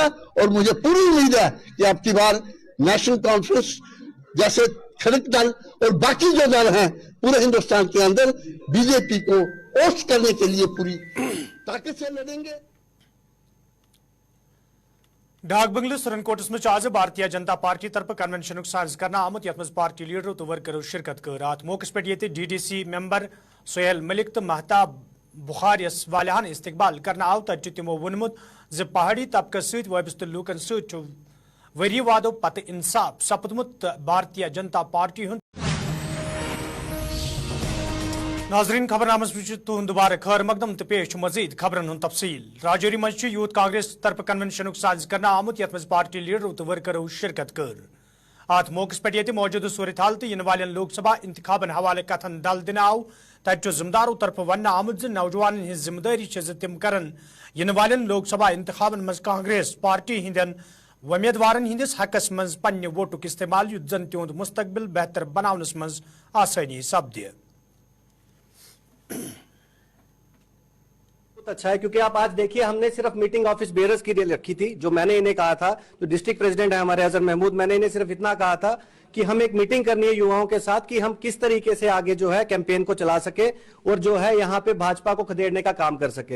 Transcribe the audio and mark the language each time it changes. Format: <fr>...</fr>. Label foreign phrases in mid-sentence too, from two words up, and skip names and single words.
<hi>और मुझे पूरी उम्मीद है कि अब की बार नेशनल कॉन्फ्रेंस जैसे घटक दल और बाकी जो दल हैं पूरे हिंदुस्तान के अंदर बीजेपी को ओस्ट करने के लिए पूरी ताकत से लड़ेंगे।</hi> <ks>डाक बंगले सुरनकोटस में आज भारतीय जनता पार्टी तरफ कन्वेंशन साज करना आमुत यथ मज पार्टी लीडरों तो वर्करों शिरकत कर अत मौके पे ये DDC मेंबर सोहेल मलिक तो महताब बुखारियस वालहन इस्तकबाल करना आव तथ तमो वोनमुत ज पहाड़ी तबकस सत वाबस्त लूकन सत वरी वादों पत इंसाफ सपदमुत भारतीय जनता पार्टी हुंद। नाज़रीन खबरनामस तुहद दोबारा खैर मकदम तो पेश मजीद खबरन हुंद तफसील राजौरी मज यूथ कांग्रेस तरफ कन्वेंशन साज करना आमुत यथ मज पार्टी लीडरों तो वर्करों शिरकत कर अत मौके पे ये मौजूद सूरत हाल तो इन वाल लोकसभा इंतखाबन हवाले कथन दल दिन आव तथ जिम्मेदारों तरफ वन आमुत नौजवान हिंज जिम्मेदारी तिम करन इन वाल लोकसभा इंतखाबन मज कांग्रेस पार्टी हिंदन उम्मीदवारन हिंदिस हकस मज पन्ने वोटुक इस्तेमाल युद्ध जन तिहुंद मुस्तकबिल बेहतर बनावनस मज आसानी सपदे।</ks> <hi>बहुत अच्छा है क्योंकि आप आज देखिए हमने सिर्फ मीटिंग</hi> <en>office bearers</en> <hi>की लिए रखी थी। जो मैंने इन्हें कहा था, जो डिस्ट्रिक्ट प्रेसिडेंट है हमारे अजहर महमूद, मैंने इन्हें सिर्फ इतना कहा था कि हम एक मीटिंग करनी है युवाओं के साथ कि हम किस तरीके से आगे जो है कैंपेन को चला सके और जो है यहाँ पे भाजपा को खदेड़ने का काम कर सके।</hi>